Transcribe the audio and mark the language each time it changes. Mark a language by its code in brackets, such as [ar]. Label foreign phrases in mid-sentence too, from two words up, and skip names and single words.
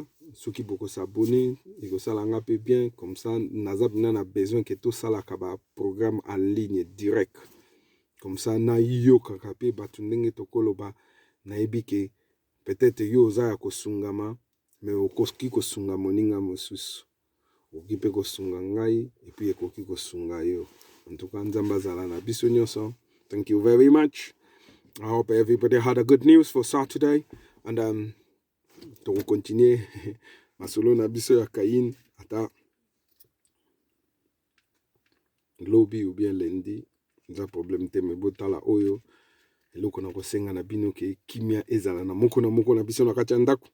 [ln] Soki bokosabone ekosala nga mpe [fr] bien comme ça [ln] naza mpena na besoin ke tosalaka baprogramme [fr] en ligne direct comme ça [ln] nayokaka mpe bato ndenge tokoloba, nayebi ke peut-être yo oza ya kosungama me okoki kosunga moninga mosusu, okoki mpe kosunga ngai epuis ekoki kosunga yo. [fr] En tout cas [ln] nzambe azala na biso nyonso. [en] Thank you very much. I hope everybody had a good news for Saturday [ln] and toko continue masolo na biso ya Kain ata lobi [fr] ou bien lundi, [ln] nza problème te me botala oyo eloko na kosenga na bino ke kimia ezala na moko na biso na kati ya ndako.